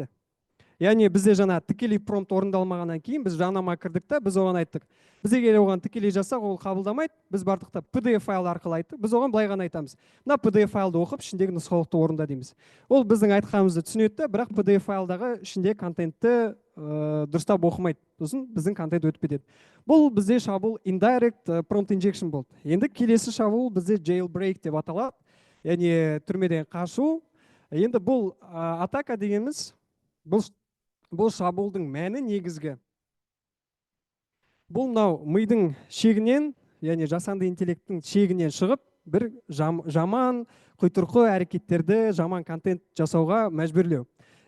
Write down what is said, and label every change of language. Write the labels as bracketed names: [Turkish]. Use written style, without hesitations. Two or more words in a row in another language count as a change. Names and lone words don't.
[Kazakh] Яғни бізде жаңа тікелей промпт орындалмағаннан кейін біз жанама кірдік та, біз оған айттық: біз егер оған тікелей жасақ, ол қабылдамайды. Біз бардық PDF файл арқылы айттық. Біз оған былай ғана айтамыз: мына PDF файлды оқып, ішіндегі нұсқаулықты орында дейміз. Ол біздің айтқанымызды түсінеді, бірақ PDF файлдағы ішіндегі контентті дұрыстап оқымайды. Сосын біздің контент өтіп кетеді. Бұл бізде шабуыл [English] indirect prompt injection [Kazakh] болды. Енді келесі шабуыл бізде jailbreak деп аталады. Яғни түрмеден қашу. Енді бұл атака дегеніміз, бұл шабуылдың мәні негізгі. Бұл мынау мидың шегінен, яғни жасанды интеллекттің шегінен шығып, бір жаман құйтырқы әрекеттерді, жаман контент жасауға мәжбүрлеу.